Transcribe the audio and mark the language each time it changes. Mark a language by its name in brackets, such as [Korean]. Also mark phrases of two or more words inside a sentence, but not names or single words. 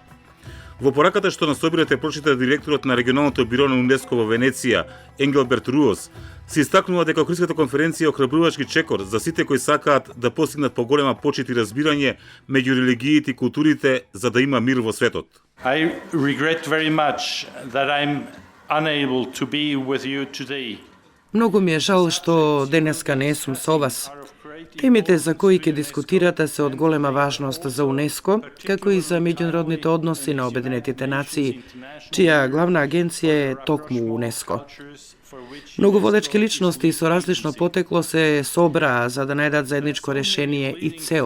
[Macedonian] Во пораката што на собирате прочита директорот на регионалното биро на УНЕСКО во Венеција, Енгелберт Руос, се истакнува дека Охридската конференција е охрабрувачки чекор за сите кои сакаат да постигнат поголема почит и разбирање меѓу религиите и културите за да има мир во светот. [English] I regret very much that I'm unable to be with you today. [Macedonian] Многу ми е жал што денеска не сум со вас. Темите за кои ќе дискутирате се од голема важност за УНЕСКО, како и за меѓународните односи на Обединетите нации, чија главна агенција е токму УНЕСКО. Многу водечки личности со различно потекло се собраа за да најдат заедничко решение и цел.